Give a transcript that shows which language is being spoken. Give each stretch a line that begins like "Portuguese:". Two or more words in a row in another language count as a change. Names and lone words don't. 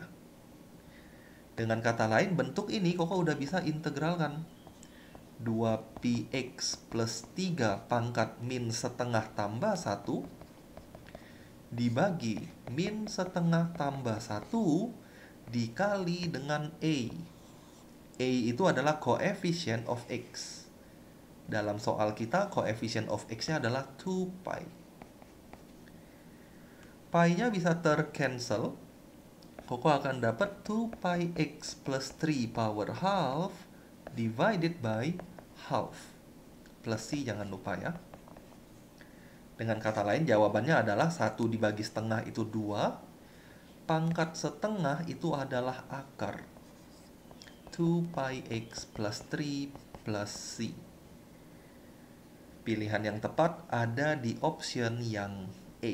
Indonesian: Dengan kata lain, bentuk ini Koko udah bisa integralkan. 2px plus 3 pangkat min setengah tambah 1 dibagi min setengah tambah 1 dikali dengan A. A itu adalah
English: coefficient of x.
Indonesian: Dalam soal kita,
English: coefficient of x-
Indonesian: nya adalah 2 pi. Pi-nya bisa tercancel. Koko akan dapat
English: 2 pi x plus 3 power half divided by half.
Indonesian: Plus C jangan lupa ya. Dengan kata lain jawabannya adalah 1 dibagi setengah itu 2. Pangkat setengah itu adalah akar. 2 pi x plus 3 plus C. Pilihan yang tepat ada di option yang A.